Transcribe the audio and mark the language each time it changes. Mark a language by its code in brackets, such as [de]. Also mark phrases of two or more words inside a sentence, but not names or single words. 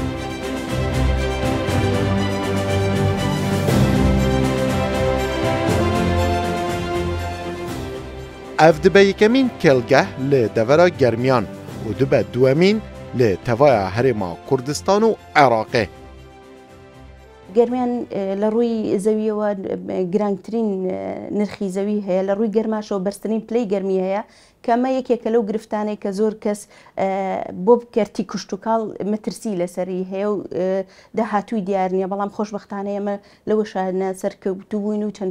[ku] Ev dibe yekemîn kêlgeh li devera Germiyan û dibe duemîn li tevaya Herêma Kurdistan û Iraqê. [ckb] گەرمیان لە ڕووی زەویەوە گرانگترین نرخی زەوی هەیە لە ڕووی گەرماشەوە بەرزترین پلەی گەرمی هەیە کەمە یەکێکە لەو گرفتانەی کە زۆر کەس بۆ کەرتی کوشت و کاڵ مەترسی لەسەری هەیە و داهاتووی دیار نییە، بەڵام خۆشبەختانە ئێمە لەوە شانە سەرکەوتوو بووین و چەند